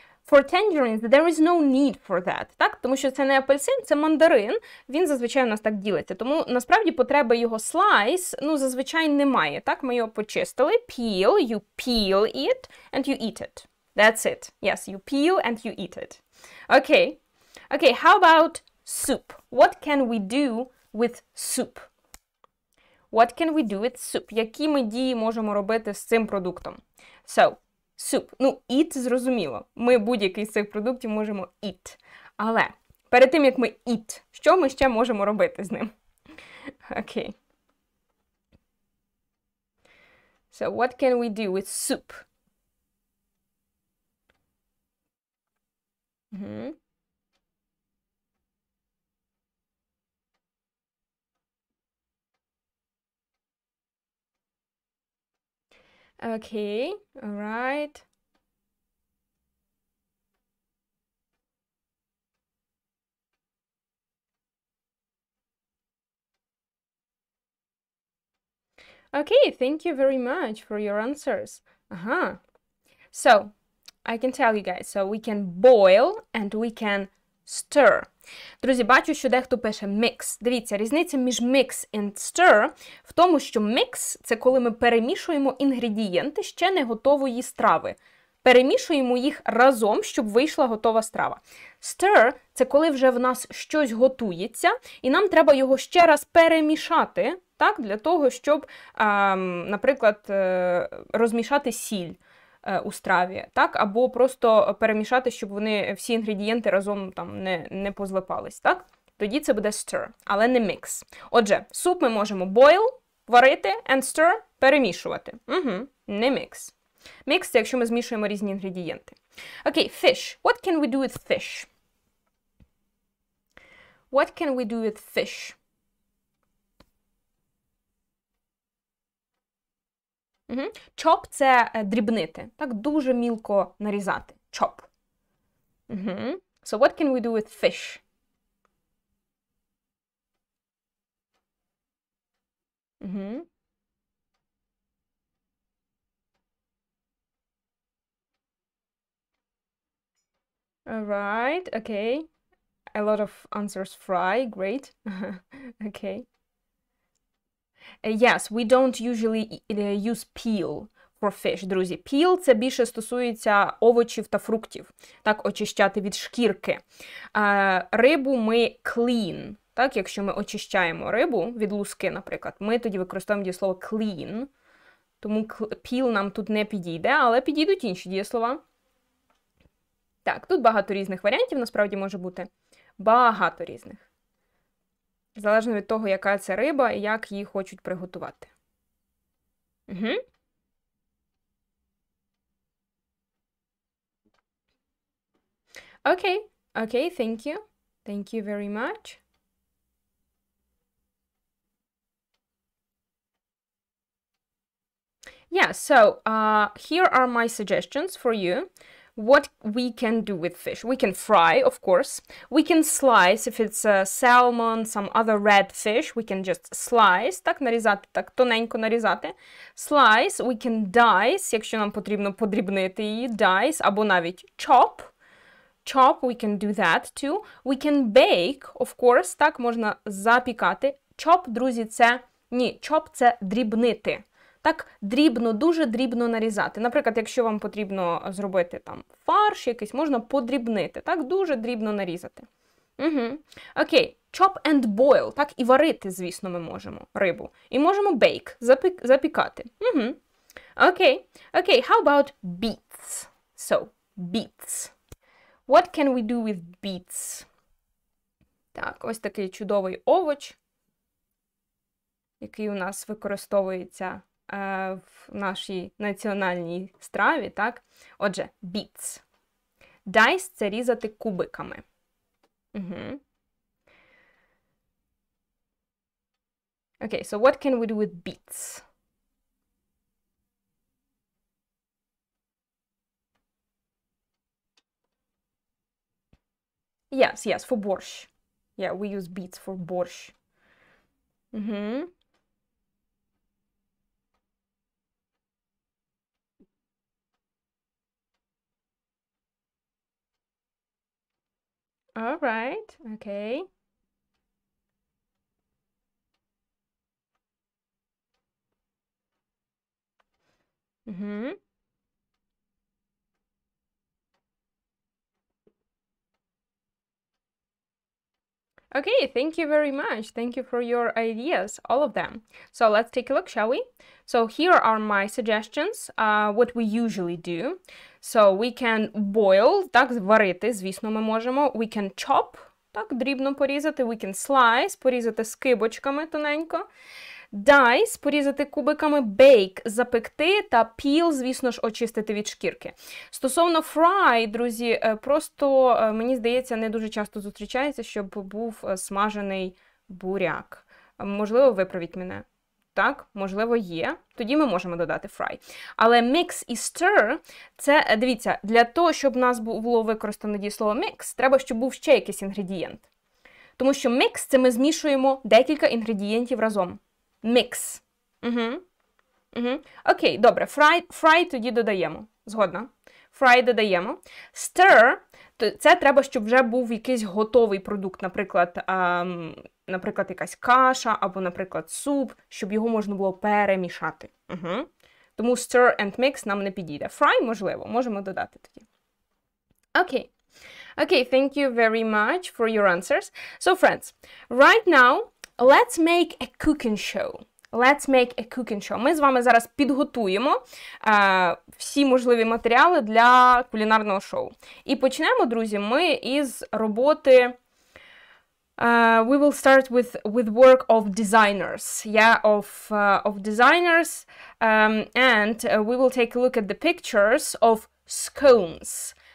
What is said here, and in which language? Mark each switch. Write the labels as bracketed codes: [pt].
[en] For tangerines, there is no need for that. [uk] Так? Тому що це не апельсин, це мандарин. Він зазвичай у нас так ділиться. Тому, насправді, потреби його slice, ну, зазвичай немає. Так? Ми його почистили. [en] Peel, you peel it, and you eat it. That's it. Yes, you peel and you eat it. Okay. Okay, how about soup? What can we do with soup? What can we do with soup? [uk] Які ми дії можемо робити з цим продуктом? [en] So, soup. [uk] Ну, eat зрозуміло. Ми будь-який з цих продуктів можемо eat. Але перед тим, як ми eat, що ми ще можемо робити з ним? Окей. [en] So, what can we do with soup? Okay, all right. Okay, thank you very much for your answers. So, I can tell you guys, so we can boil and we can stir. [uk] Друзі, бачу, що дехто пише mix. Дивіться, різниця між [en] mix and stir [uk] в тому, що mix – це коли ми перемішуємо інгредієнти ще не готової страви. Перемішуємо їх разом, щоб вийшла готова страва. Stir – це коли вже в нас щось готується, і нам треба його ще раз перемішати, так, для того, щоб, наприклад, розмішати сіль у страві, так, або просто перемішати, щоб вони всі інгредієнти разом там не позлипались, так? Тоді це буде stir, але не mix. Отже, суп ми можемо boil, варити, [en] and stir [uk] – перемішувати. Не mix. Mix – це якщо ми змішуємо різні інгредієнти. [en] Окей, fish. What can we do with fish? What can we do with fish? [uk] Chop – це дрібнити, так, дуже мілко нарізати. [en] Chop. So what can we do with fish? All right, okay. A lot of answers fry, great. Okay. Yes, we don't usually use peel for fish, [uk] друзі. Peel – це більше стосується овочів та фруктів. Так, очищати від шкірки. Рибу ми clean. Так, якщо ми очищаємо рибу від луски, наприклад, ми тоді використовуємо дієслово clean. Тому peel нам тут не підійде, але підійдуть інші дієслова. Так, тут багато різних варіантів, насправді може бути. Багато різних. Залежно від того, яка це риба і як її хочуть приготувати. [en] Okay, thank you. Thank you very much. Yeah, so here are my suggestions for you. What we can do with fish. We can fry, of course. We can slice, if it's salmon, some other red fish, we can just slice, [uk] так, нарізати, так, тоненько нарізати. [en] Slice, we can dice, [uk] якщо нам потрібно подрібнити її, dice, або навіть chop. [en] Chop, we can do that too. We can bake, of course, [uk] так, можна запікати. Chop, друзі, це, chop це дрібнити. Так, дрібно, дуже дрібно нарізати. Наприклад, якщо вам потрібно зробити там фарш якийсь, можна подрібнити. Так, дуже дрібно нарізати. [en] Окей, chop and boil. [uk] Так, і варити, звісно, ми можемо рибу. І можемо bake, запікати. [en] Окей, how about beets? So, beets. What can we do with beets? [uk] Так, ось такий чудовий овоч, який у нас використовується в нашій національній страві, так? Отже, beets. Dice – це різати кубиками. [en] Okay, so what can we do with beets? Yes, for борщ. Yeah, we use beets for борщ. All right. Okay. Mm-hmm. Okay, thank you very much. Thank you for your ideas, all of them. So let's take a look, shall we? So here are my suggestions, what we usually do. So we can boil, [uk] так, зварити, звісно, ми можемо. [en] We can chop, [uk] так, дрібно порізати. [en] We can slice, [uk] порізати скибочками тоненько. Dice – порізати кубиками, bake – запекти, та peel, звісно ж, очистити від шкірки. Стосовно fry, друзі, просто, мені здається, не дуже часто зустрічається, щоб був смажений буряк. Можливо, виправіть мене. Так, можливо, є. Тоді ми можемо додати fry. Але mix і stir – це, дивіться, для того, щоб у нас було використано дієслово mix, треба, щоб був ще якийсь інгредієнт. Тому що mix – це ми змішуємо декілька інгредієнтів разом. Mix. Окей, добре. Fry тоді додаємо. Згодна. Fry додаємо. Stir – це треба, щоб вже був якийсь готовий продукт, наприклад, якась каша, або, наприклад, суп, щоб його можна було перемішати. Тому [en] stir and mix [uk] нам не підійде. Fry, можливо, можемо додати тоді. Окей. [en] Okay, thank you very much for your answers. So, friends, right now, let's make a cooking show. Let's make a cooking show. [uk] Ми з вами зараз підготуємо всі можливі матеріали для кулінарного шоу. І почнемо, друзі, ми із роботи [en] we will start with work of designers. Yeah, of designers. And we will take a look at the pictures of scones.